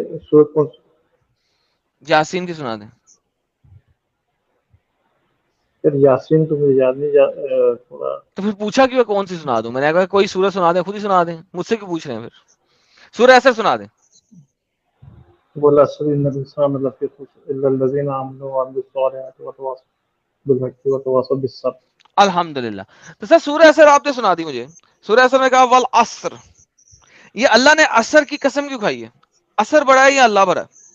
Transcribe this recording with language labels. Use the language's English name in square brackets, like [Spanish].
[Urdu] سورت کون سی؟ یاسین کی سنا دیں. یار یاسین تو مجھے یاد نہیں تھوڑا. تو پھر پوچھا کیوں کون سی سنا دوں؟ میں نے کہا کوئی سورج سنا دیں, خود ہی سنا دیں, مجھ سے کیوں پوچھ رہے ہیں پھر؟ سورہ اثر سنا دیں. بولا [Arabic] اصل الانسان لفی خسر الا الذين امنوا وعملوا الصالحات وتواصوا بالحق وتواصوا بالصبر. [Urdu] الحمدللہ. تو سر سورہ اثر آپ نے سنا دی مجھے. سورہ اثر میں کہا والعصر, یہ اللہ نے عصر کی قسم کیوں کھائی ہے؟ عصر بڑا ہے یا اللہ بڑا ہے؟